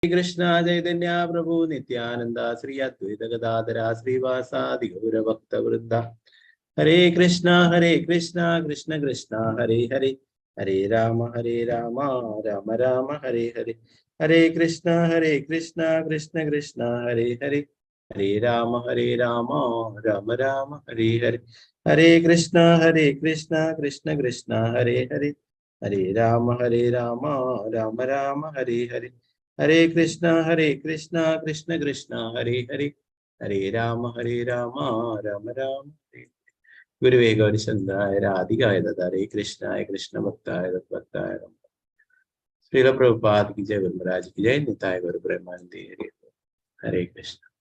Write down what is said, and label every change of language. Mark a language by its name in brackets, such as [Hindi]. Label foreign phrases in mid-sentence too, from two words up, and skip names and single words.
[Sanskrit] കൃഷ്ണ ചൈതന്യ പ്രഭു നിത്യാനന്ദ ശ്രീ അദ്വൈത ഗദാധര ശ്രീവാസാദി ഗൗരഭക്തവൃന്ദ. ഹരേ കൃഷ്ണ കൃഷ്ണ കൃഷ്ണ ഹരേ ഹരേ, ഹരേ രാമ രാമ രാമ ഹരേ ഹരേ. ഹരേ കൃഷ്ണ കൃഷ്ണ കൃഷ്ണ ഹരേ ഹരേ, ഹരേ രാമ രാമ രാമ ഹരേ ഹരേ. ഹരേ കൃഷ്ണ കൃഷ്ണ കൃഷ്ണ ഹരേ ഹരേ, ഹരേ രാമ രാമ രാമ ഹരേ ഹരേ. ഹരേ കൃഷ്ണ കൃഷ്ണ കൃഷ്ണ ഹരേ ഹരേ, ഹരേ രാമ രാമ രാമ ഹരേ. ഗുരുവേ ഗൗരിശങ്കരായ രാധികായ ഹരേ കൃഷ്ണായ കൃഷ്ണ ഭക്തായ ഭക്തായ. [Hindi] ശ്രീല പ്രഭുപാദ് की जय, वरमराज की जय, निताय गौर प्रेमानंदी हरे कृष्ण.